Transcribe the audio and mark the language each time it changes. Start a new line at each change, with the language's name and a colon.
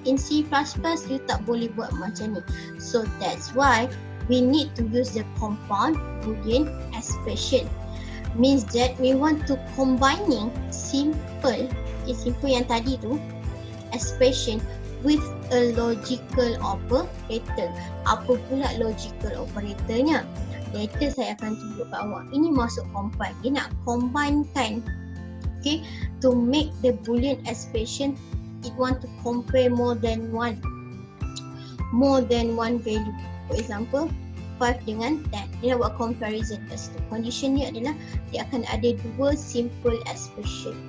Malay: In C++, you tak boleh buat macam ni.
English: So that's why we need to use the compound Boolean expression. Means that we want to combining simple
Malay: yang tadi tu
English: expression with a logical operator.
Malay: Apa pula logical operatornya? Later saya akan tunjuk kat awak. Ini masuk combine. Dia nak combinekan, okay,
English: to make the Boolean expression. It want to compare more than one value. For example,
Malay: 5 dengan 10. Dia nak buat comparison kat situ. Condition dia adalah dia akan ada dua simple expression.